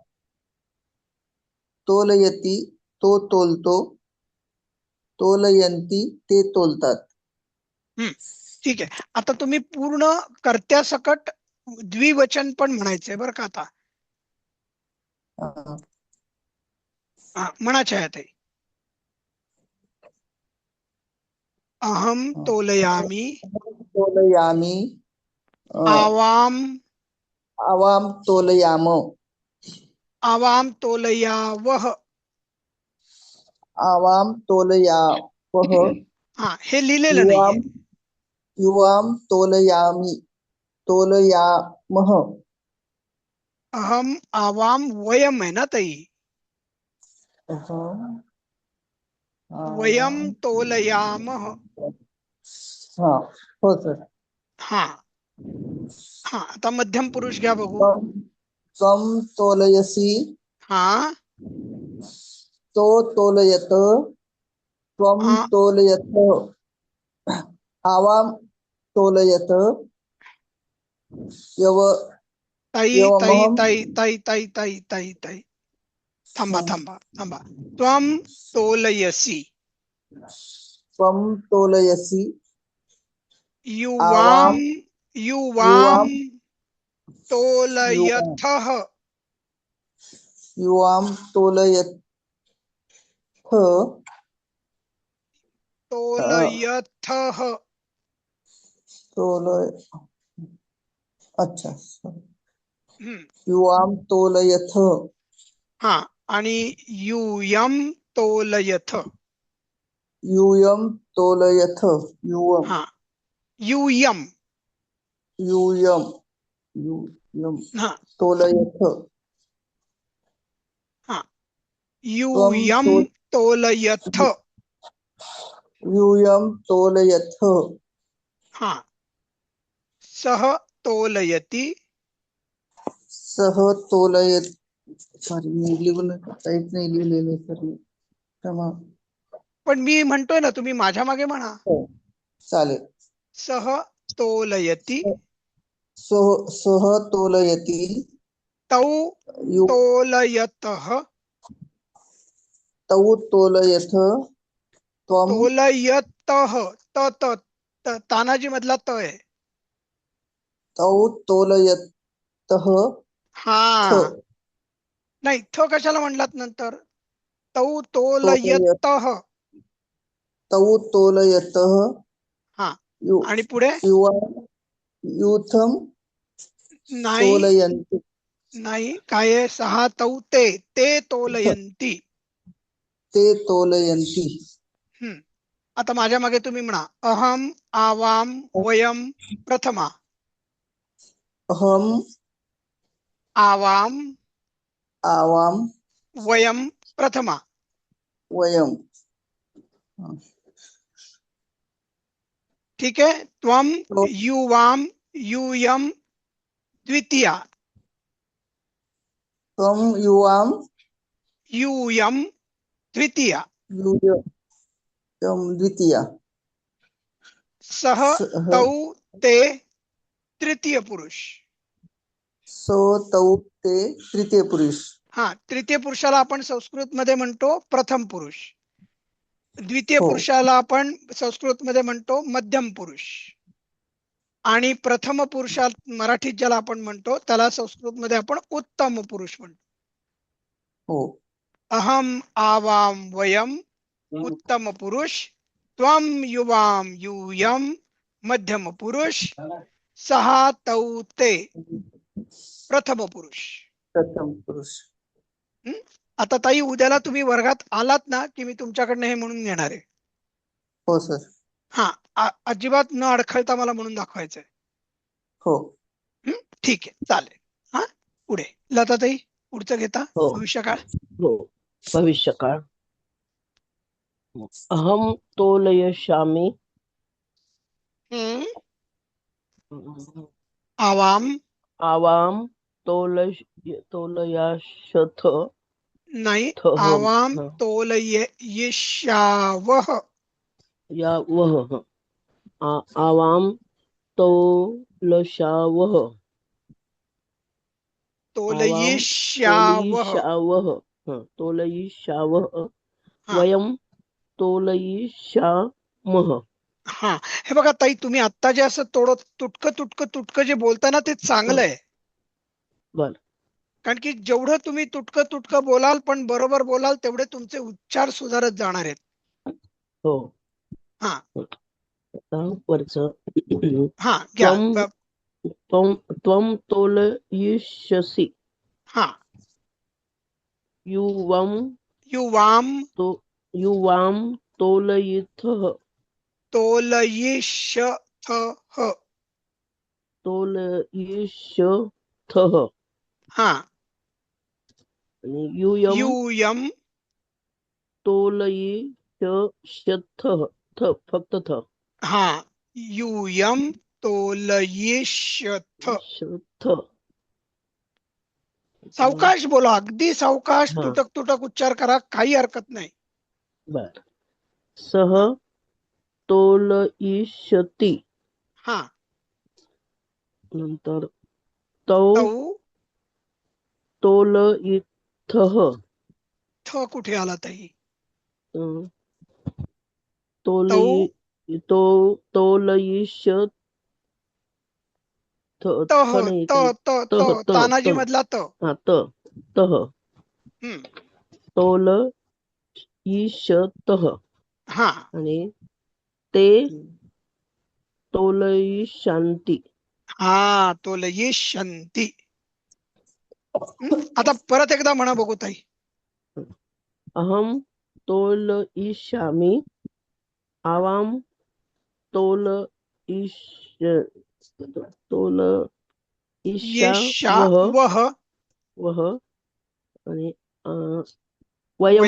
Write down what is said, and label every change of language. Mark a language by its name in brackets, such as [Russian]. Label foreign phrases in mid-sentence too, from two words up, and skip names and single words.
[Marathi] तोलयती, तो तोलतो. तोलयंती, ते तोलतात. ठीक आहे. आता तुम्ही पूर्ण कर्त्यासकट द्विवचन पण म्हणायचंय बरं का आता. हा. हा, म्हणा छायाताई. [Sanskrit] अहम तोलयामी तोलयामी, आवाम आवाम तोलयाम. आवाम तोलयावह. आवाम तोलयावह. [Marathi] हा, हे लिहिलेलं नाहीये. [Sanskrit] युवाम, युवाम तोलयामी, तोलयामह. अहम आवाम वयम [Marathi] आहे ना ताई. [Sanskrit] वयम तोलयामह. [Marathi] हा, हो सर. हा हा, आता मध्यम पुरुष घ्या बघू. [Sanskrit] त्वम तोलयसी, [Marathi] हा [Sanskrit] तो तोलयत, त्वम [Marathi] हा, [Sanskrit] तोलयत. आवाम तोलयत, यव [Marathi] ताई ताई [Sanskrit] यवमहम. [Marathi] ताई ताई ताई ताई ताई ताई थांबा थांबा थांबा. [Sanskrit] त्वम तोलयसी, त्वम तोलयसी. युवाम आवाम, युवाम युवाम, युवाम, तोलयथः. युवाम तोलयथ. तोलयथः. तोलय, अच्छा. हम्म, युवाम तोलयथ. [Marathi] हा, आणि [Sanskrit] यूयम तोलयथ. यूयम तोलयथ. युवम, हा, यूयम. यूयम, यूयम [Marathi] हा [Sanskrit] तोलयथ. [Marathi] हा, [Sanskrit] त्वम यूयम तो तोलयथ. यूयम तोलयथ. हा, सह तोलयति. सह तोलयत. [Marathi] सॉरी, मी लिहून काहीच नाही लिहिलेले सर. क्षमा. पण मी म्हणतोय ना, तुम्ही माझ्या मागे म्हणा. हो, चालेल. [Sanskrit] सह तोलयति. सह तोलयती. तौ यु तोलयतः. तौ तोलयथ. त्वम तोलयतः. त त त- [Marathi] तानाजी मधला त आहे. [Sanskrit] तौ तोलयतः. [Marathi] हा, [Sanskrit] थ [Marathi] नाही, थ कशाला म्हणलात नंतर? [Sanskrit] तौ तोलयत, तोलयतः. तौ तोलयतः. [Marathi] हा, [Sanskrit] यु [Marathi] आणि पुढे [Sanskrit] युवा, यूथम. [Marathi] नाही [Sanskrit] तोलयन्ति [Marathi] नाही, काय आहे? [Sanskrit] सहा तौ ते तोलयंती. ते तोलयन्ति [Marathi] आता माझ्या मागे तुम्ही म्हणा, [Sanskrit] अहम आवाम वयम प्रथमा. अहम आवाम आवाम वयम प्रथमा. वयम. [Marathi] ठीक आहे. [Sanskrit] त्वम [Marathi] हो. [Sanskrit] युवाम यूयम द्वितीया. त्वं युवां यूयम द्वितीया. यूयं द्वितीया. सह सः तौ ते तृतीय पुरुष. सो तौ ते तृतीय पुरुष. [Marathi] हा, तृतीय पुरुषाला आपण संस्कृत मध्ये म्हणतो प्रथम पुरुष. द्वितीय हो. पुरुषाला आपण संस्कृत मध्ये म्हणतो मध्यम पुरुष. आणि प्रथम पुरुषात मराठीत ज्याला आपण म्हणतो त्याला संस्कृत मध्ये आपण उत्तम पुरुष म्हणतो. हो. [Sanskrit] अहम आवाम वयम उत्तम पुरुष, त्वम युवाम यूयम मध्यम पुरुष, सहा तौ ते प्रथम पुरुष. प्रथम पुरुष. [Marathi] आता ताई, उद्याला तुम्ही वर्गात आलात ना की मी तुमच्याकडनं हे म्हणून घेणार आहे. हो सर. हा, अजिबात न अडखळता मला म्हणून दाखवायचंय. हो. ठीक आहे, चालेल. हा, पुढे लताताई, पुढचं घेता. हो. भविष्यकाळ. हो. भविष्यकाळ. [Sanskrit] अहम तोलयिष्यामि आवाम आवाम तोलयाशथ [Marathi] नाही, [Sanskrit] थः आवाम तोलयिष्यावः. यावः आवाम तोलशावः तोलयिष्यावः. तोलयिष्यावः [Marathi] हा. [Sanskrit] वयम तोलयिष्यामः. [Marathi] हा, हे बघा ताई, तुम्ही आता जे असं तुटकं जे बोलता ना ते चांगलं आहे. बर. कारण की जेवढं तुम्ही तुटकं बोलाल पण बरोबर बोलाल तेवढे तुमचे उच्चार सुधारत जाणार आहेत. हो. हा आता वरचं हा घ्या. [Sanskrit] त्वं तोलयिष्यसि [Marathi] हा, [Sanskrit] युवां युवाम तोलयिथः तोलयिष्यथः [Marathi] हा, आणि यूयं [Sanskrit] यूयम तोलयिष्यथः [Marathi] फक्त थ. [Sanskrit] हा, यूयम तोलयिष्यथ. [Marathi] सावकाश बोला, अगदी सावकाश, हा. तुटक उच्चार करा, काही हरकत नाही. [Sanskrit] बर. सह तोलयिष्यति. [Marathi] हा, नंतर तौ [Sanskrit] तौ तोलयिथः [Marathi] थ कुठे आला ताई? [Sanskrit] तोलयिष्यथ तह [Marathi] नाही त त त तानाजी मधला त. [Sanskrit] हा तह तोलयिष्यतः [Marathi] हा, [Sanskrit] आणि ते तोलयिष्यन्ति. हा, तोलयिष्यन्ति. [Marathi] आता परत एकदा म्हणा बघू ताई. [Sanskrit] अहम तोलयिष्यामि आवाम तोलयिष्यावः आणि वयम